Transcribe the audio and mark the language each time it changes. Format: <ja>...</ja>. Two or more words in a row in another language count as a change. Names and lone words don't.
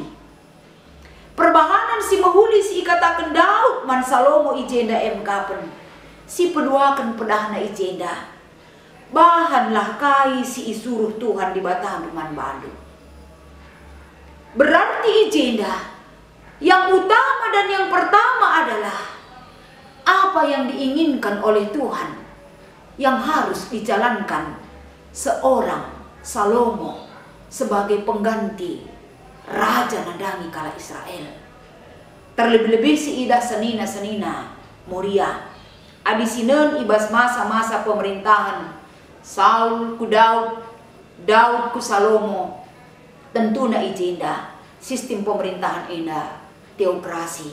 <btx>Perbahanan si mehuli si ikatakan Daud man Salomo ijenda emkapen. Si peduakan pedahna ijenda. Bahanlah kai si isuruh Tuhan di batang man badu.</btx> <id>Berarti ijenda yang utama dan yang pertama adalah apa yang diinginkan oleh Tuhan yang harus dijalankan seorang Salomo sebagai pengganti raja</id> <btx>nandangi kala Israel. Terlebih-lebih si ida senina Moria. Adi sinen ibas</btx> <id>masa-masa pemerintahan</id> <btx>Saul ku Daud, Daud ku Salomo. Tentu na ijenda</btx> <id>sistem pemerintahan</id> <btx>enda teokrasi.</btx>